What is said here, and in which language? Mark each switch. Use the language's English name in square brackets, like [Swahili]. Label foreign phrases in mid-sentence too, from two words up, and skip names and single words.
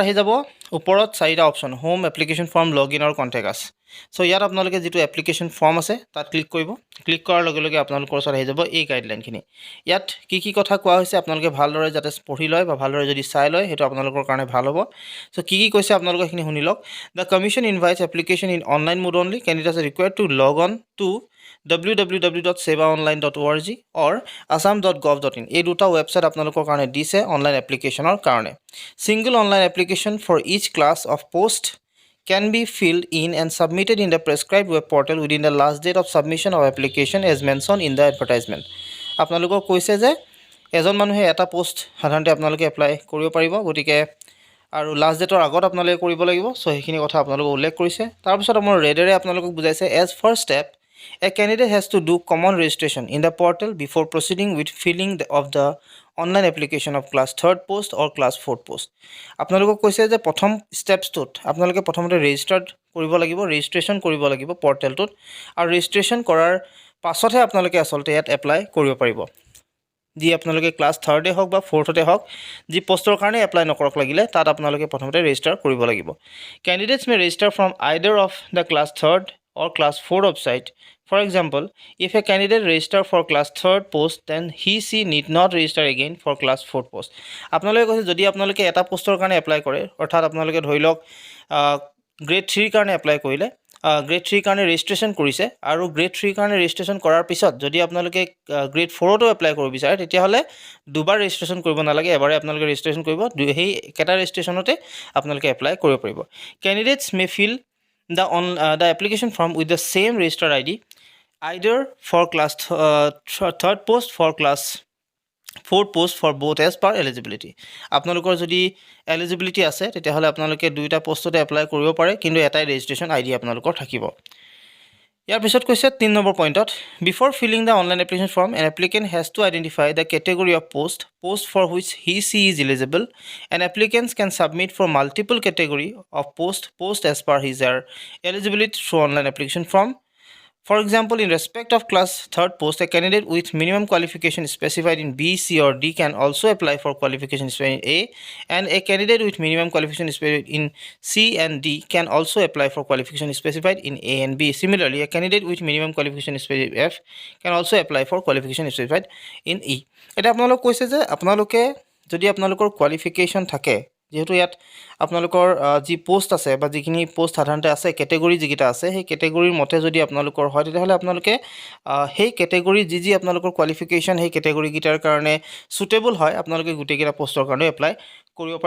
[Assamese] আহি যাব ওপৰত চাৰিটা অপশ্যন [English] home application form log in [Assamese] আৰু [English] contact us [Assamese] চ' ইয়াত আপোনালোকে যিটো [English] application form [Assamese] আছে তাত ক্লিক কৰিব ক্লিক কৰাৰ লগে লগে আপোনালোকৰ ওচৰত আহি যাব এই গাইডলাইনখিনি ইয়াত কি কথা কোৱা হৈছে আপোনালোকে ভালদৰে যাতে পঢ়ি লয় বা ভালদৰে যদি চাই লয় সেইটো আপোনালোকৰ কাৰণে ভাল হ'ব চ' কি কৈছে আপোনালোকে সেইখিনি শুনি লওক [English] the commission invites application in online mode only candidates are required to log on to www.sevaonline.org or assam.gov.in [Assamese] এই দুটা ৱেবছাইট আপোনালোকৰ কাৰণে দিছে অনলাইন এপ্লিকেশ্যনৰ কাৰণে [English] single online application for each class of post can be filled in and submitted in the prescribed web portal within the last date of submission of application as mentioned in the advertisement [Assamese] আপোনালোকক কৈছে যে এজন মানুহে এটা পোষ্ট সাধাৰণতে আপোনালোকে এপ্লাই কৰিব পাৰিব গতিকে আৰু [English] last date [Assamese] আগত আপোনালোকে কৰিব লাগিব চ' সেইখিনি কথা আপোনালোকে উল্লেখ কৰিছে তাৰপিছত আমাৰ ৰেডেৰে আপোনালোকক বুজাইছে [English] as first step a candidate has to do common registration in the portal before proceeding with filling of the online application of class 3rd post or class 4th post [Assamese] আপোনালোকক কৈছে যে প্ৰথম ষ্টেপছটোত আপোনালোকে প্ৰথমতে ৰেজিষ্ট্ৰেশ্যন কৰিব লাগিব পৰ্টেলটোত আৰু ৰেজিষ্ট্ৰেশ্যন কৰাৰ পাছতহে আপোনালোকে আচলতে ইয়াত এপ্লাই কৰিব পাৰিব যি আপোনালোকে ক্লাছ 3rডে হওক বা 4thতে হওক যি পোষ্টৰ কাৰণে এপ্লাই নকৰক লাগিলে তাত আপোনালোকে প্ৰথমতে ৰেজিষ্টাৰ কৰিব লাগিব [English] candidates may register from either of the class 3rd or class 4 website. For example, if a candidate register for class 3rd post, then she need not register again for class 4th post. [Assamese] আপোনালোকে কৈছে যদি আপোনালোকে এটা পোষ্টৰ কাৰণে এপ্লাই কৰে অৰ্থাৎ আপোনালোকে ধৰি লওক গ্ৰেড 3 কাৰণে এপ্লাই কৰিলে গ্ৰেড 3 কাৰণে ৰেজিষ্ট্ৰেশ্যন কৰিছে আৰু গ্ৰেড 3 কাৰণে ৰেজিষ্ট্ৰেশ্যন কৰাৰ পিছত যদি আপোনালোকে গ্ৰেড 4তো এপ্লাই কৰিব বিচাৰে তেতিয়াহ'লে দুবাৰ ৰেজিষ্ট্ৰেশ্যন কৰিব নালাগে এবাৰে আপোনালোকে ৰেজিষ্ট্ৰেশ্যন কৰিব সেই একেটা ৰেজিষ্ট্ৰেশ্যনতে আপোনালোকে এপ্লাই কৰিব পাৰিব [English] candidates may fill the application form with the same registered ID either for class 3rd post for class 4th post for both as per eligibility [Assamese] আপোনালোকৰ যদি eligibility আছে তেতিয়াহ'লে আপোনালোকে দুইটা পোষ্টতে এপ্লাই কৰিব পাৰে কিন্তু এটাই ৰেজিষ্ট্ৰেশ্যন আইডি আপোনালোকৰ থাকিব ইয়াৰ পিছত কৈছে 3 নম্বৰ পইণ্টত [English] before filling the online application form an applicant has to identify the category of post for which she is eligible and applicants can submit for multiple category of post as per his or eligibility through online application form. For example, in respect of class 3rd post, a candidate with minimum qualification specified in B, C or D can also apply for qualification specified in A, and a candidate with minimum qualification specified in C and D can also apply for qualification specified in A and B. Similarly, a candidate with minimum qualification specified in F can also apply for qualification specified in E. [Assamese] এটা আপোনালোক কৈছে যে আপোনালোকে যদি আপোনালোকৰ কোৱালিফিকেশ্যন থাকে যেহেতু ইয়াত আপোনালোকৰ যি পোষ্ট আছে বা যিখিনি পোষ্ট সাধাৰণতে আছে কেটেগৰী যিকেইটা আছে সেই কেটেগৰীৰ মতে যদি আপোনালোকৰ হয় তেতিয়াহ'লে আপোনালোকে সেই কেটেগৰী যি আপোনালোকৰ কোৱালিফিকেশ্যন সেই কেটেগৰীকেইটাৰ কাৰণে সুটেবল হয় আপোনালোকে গোটেইকেইটা পোষ্টৰ কাৰণে এপ্লাই কৰিব পাৰে।